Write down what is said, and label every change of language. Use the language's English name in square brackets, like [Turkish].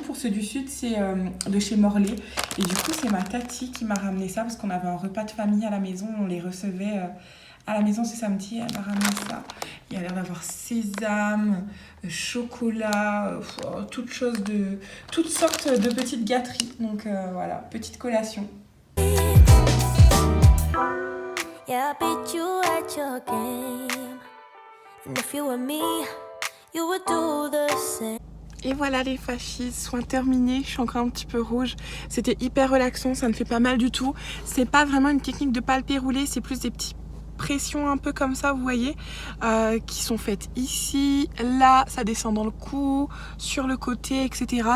[French] Pour ceux du sud, c'est de chez Morlaix. Et du coup, c'est ma tati qui m'a ramené ça parce qu'on avait un repas de famille à la maison. On les recevait à la maison ce samedi. Elle m'a ramené ça. Il y a l'air d'avoir sésame, chocolat, toutes sortes de petites gâteries. Donc voilà, petite collation. [English] Yeah, I beat you at your game. And if you were me, you would do the same. [French] Et voilà, les fascistes sont terminés. Je suis encore un petit peu rouge. C'était hyper relaxant, ça ne fait pas mal du tout. C'est pas vraiment une technique de palpé roulé, c'est plus des petites pressions un peu comme ça, vous voyez, qui sont faites ici, là, ça descend dans le cou, sur le côté, etc.